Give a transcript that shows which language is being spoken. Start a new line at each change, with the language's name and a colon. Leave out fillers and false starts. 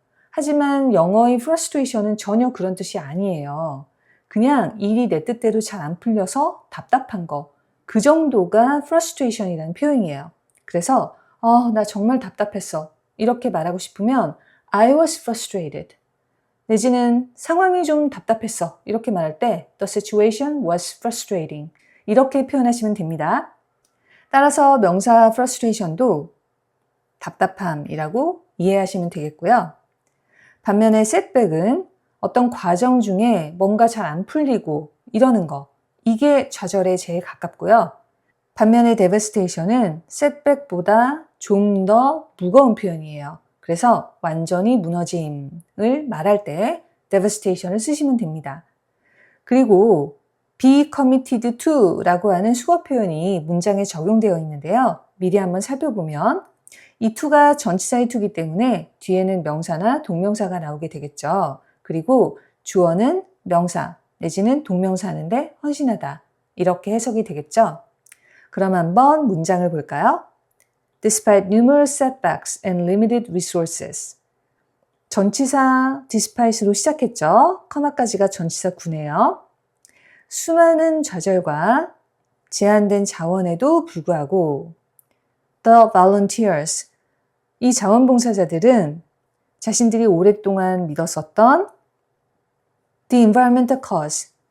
Korean: 하지만 영어의 frustration은 전혀 그런 뜻이 아니에요. 그냥 일이 내 뜻대로 잘 안 풀려서 답답한 거. 그 정도가 frustration이라는 표현이에요. 그래서 나 정말 답답했어. 이렇게 말하고 싶으면
English: I was frustrated.
Korean: 내지는 상황이 좀 답답했어. 이렇게 말할 때
English: The situation was frustrating.
Korean: 이렇게 표현하시면 됩니다. 따라서 명사 frustration도 답답함이라고 이해하시면 되겠고요. 반면에 setback은 어떤 과정 중에 뭔가 잘 안 풀리고 이러는 거. 이게 좌절에 제일 가깝고요. 반면에 devastation은 setback보다 좀 더 무거운 표현이에요. 그래서 완전히 무너짐을 말할 때 devastation을 쓰시면 됩니다. 그리고
English: be committed to
Korean: 라고 하는 수거 표현이 문장에 적용되어 있는데요. 미리 한번 살펴보면 이 to가 전치사의 to이기 때문에 뒤에는 명사나 동명사가 나오게 되겠죠. 그리고 주어는 명사 내지는 동명사인데 헌신하다. 이렇게 해석이 되겠죠. 그럼 한번 문장을 볼까요?
English: Despite numerous setbacks and limited resources.
Korean: 전치사 despite로 시작했죠. 커마까지가 전치사 9네요. 수많은 좌절과 제한된 자원에도 불구하고
English: The volunteers.
Korean: 이 자원봉사자들은 자신들이 오랫동안 믿었었던
English: The environmental cause.